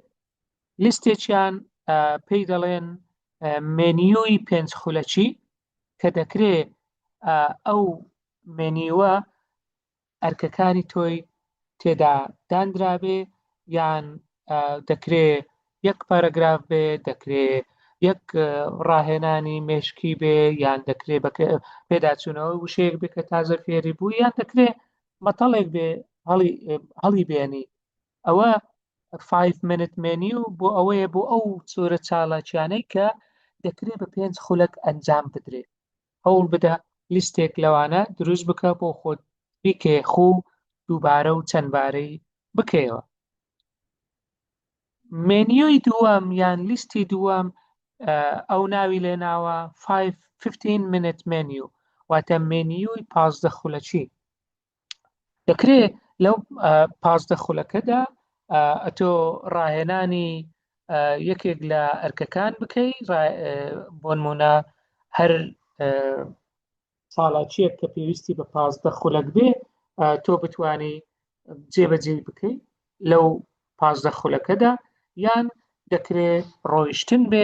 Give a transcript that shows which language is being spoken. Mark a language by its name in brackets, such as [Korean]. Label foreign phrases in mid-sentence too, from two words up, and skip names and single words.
[Central Kurdish] لیستێکیان پێی دەڵێن مێنیوی پێنج خولەکی کە دەکرێت ئەو مێنیوە ئەرکەکانی تۆی تێدا دانرابێ، یان دەکرێت یەک پارەگراف بێ، دەکرێت یەک ڕاهێنانی مێشکی بێ، یان دەکرێت پێداچوونەوە وشەیەک بێ کە تازە فێری بوو، یان دەکرێت مەتەڵێک بێ هەڵی بێنی. ئەوە [English] 5 minute menu [Central Kurdish] بۆ ئەوەیە بۆ ئەو چۆرە چالاکیانەی کە دەکرێت بە 5 خولەک ئەنجام بدرێت. هەوڵ بدە لیستێک لەوانە دروست بکە بۆ خۆت بیکێ خوو دووبارە و چەندبارەی بکەیەوە. مێنیۆی دووەم یان لیستی دووەم ئەو ناوی لێناوە [English] 15 minute menu، [Central Kurdish] واتە مێنیۆی 15 خولەکی. دەکرێت لەو 15 خولەکەدا ئەتۆ ڕاهێنانی یەکێک لە ئەرکەکان بکەی، بۆ نمونە هەر ساڵاچیەک کە پێویستی بە 15 خولەک بێ تۆ بتوانی جێبەجێ بکەی لەو 15 خولەکەدا، یان دەکرێت ڕۆیشتن بێ.